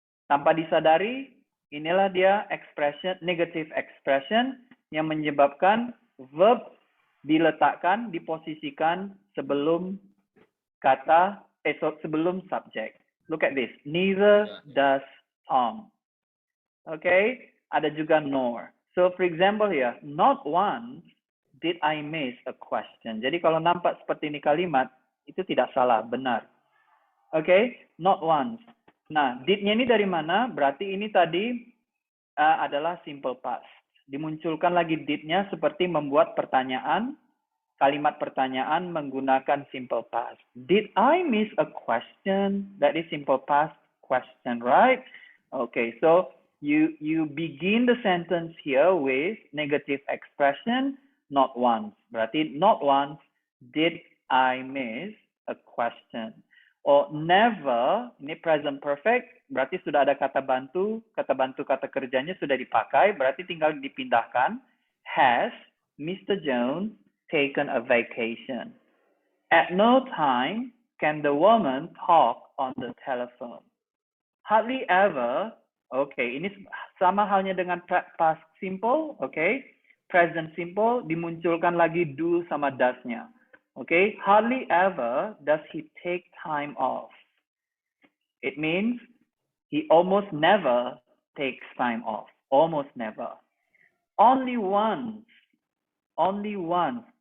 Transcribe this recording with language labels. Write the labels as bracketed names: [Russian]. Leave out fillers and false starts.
[Indonesian] Tanpa disadari, inilah dia expression, negative expression yang menyebabkan verb diletakkan, diposisikan sebelum kata, sebelum subject. [English] Look at this, neither does Tom. Okay, [Indonesian] ada juga [English] nor. So for example here, not once did I miss a question. [Indonesian] Jadi kalau nampak seperti ini kalimat, itu tidak salah, benar. Okay, [English] not once. [Indonesian] Nah, did-nya ini dari mana? Berarti ini tadi adalah simple past. Dimunculkan lagi did-nya seperti membuat pertanyaan, kalimat pertanyaan menggunakan simple past. [English] Did I miss a question? That is simple past question, right? Okay, so you begin the sentence here with negative expression, not once. [Indonesian] Berarti [English] not once did I miss a question. [Indonesian] Or never, ini present perfect, berarti sudah ada kata bantu kata kerjanya sudah dipakai, berarti tinggal dipindahkan. [English] Has Mr. Jones taken a vacation? At no time can the woman talk on the telephone. Hardly ever. [Indonesian] Okay, ini sama halnya dengan past simple, okay? Present simple dimunculkan lagi do sama does-nya. [English] Okay, hardly ever does he take time off. It means he almost never takes time off. Almost never. Only once. Only once.